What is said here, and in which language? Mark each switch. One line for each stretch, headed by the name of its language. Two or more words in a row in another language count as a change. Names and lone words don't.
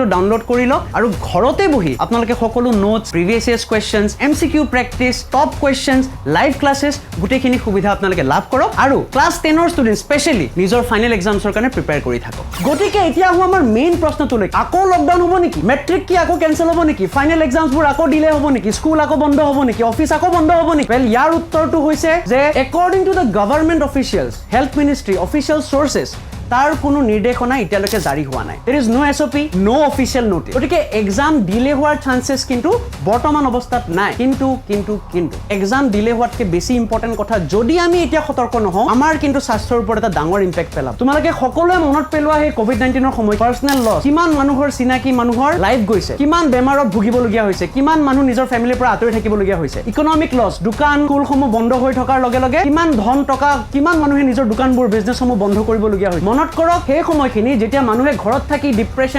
Assamese: ডাউনলোড কৰি লওক আৰু ঘৰতে বহি আপোনালোকে সকলো
English: notes previous years questions MCQ practice top questions live classes
Assamese: গুটেখিনি সুবিধা আপোনালোকে লাভ কৰক আৰু ক্লাস 10 ৰ
English: student specially
Assamese: নিজৰ
English: final examsৰ
Assamese: কাৰণে প্ৰিপেয়াৰ কৰি থাকক গতিকে এতিয়া আমাৰ মেইন প্ৰশ্নটোলৈ আকৌ লকডাউন হ'ব নেকি মেট্ৰিক কি আকৌ কেনসেল হ'ব নেকি
English: final examsবোৰ
Assamese: আকৌ ডিলে হ'ব নেকি স্কুল আকৌ বন্ধ হ'ব নেকি অফিস আকৌ বন্ধ হ'ব নেকি वेल ইয়াৰ উত্তৰটো হৈছে যে
English: according to the government officials health ministry official sources
Assamese: তাৰ কোনো নিৰ্দেশনা এতিয়ালৈকে জাৰি হোৱা নাই
English: there is no SOP no official notice
Assamese: গতিকে
English: exam delay
Assamese: হোৱাৰ চান্সেস কিন্তু বৰ্তমান অৱস্থাত নাই কিন্তু
English: exam delay
Assamese: হোৱাতকে বেছি ইম্পৰ্টেন্ট কথা যদি আমি এতিয়া সতৰ্ক নহওঁ আমাৰ কিন্তু স্বাস্থ্যৰ ওপৰত এটা ডাঙৰ ইম্প্যাক্ট পেলাব তোমালোকে সকলোৱে মনত পেলোৱা সেই COVID-19 ৰ সময়
English: personal loss
Assamese: কিমান মানুহৰ চিনাকি মানুহৰ লাইফ গৈছে কিমান বেমাৰত ভুগিবলগীয়া হৈছে কিমান মানুহ নিজৰ ফ্যামিলিৰ পৰা আঁতৰি থাকিবলগীয়া হৈছে
English: economic loss
Assamese: দোকান স্কুলসমূহ বন্ধ হৈ থকাৰ লগে লগে কিমান ধন টকা কিমান মানুহে নিজৰ দোকানবোৰ বিজনেছসমূহ বন্ধ কৰিবলগীয়া হৈছে মনত কৰক সেই সময়খিনি যেতিয়া মানুহে ঘৰত থাকি ডিপ্ৰেছন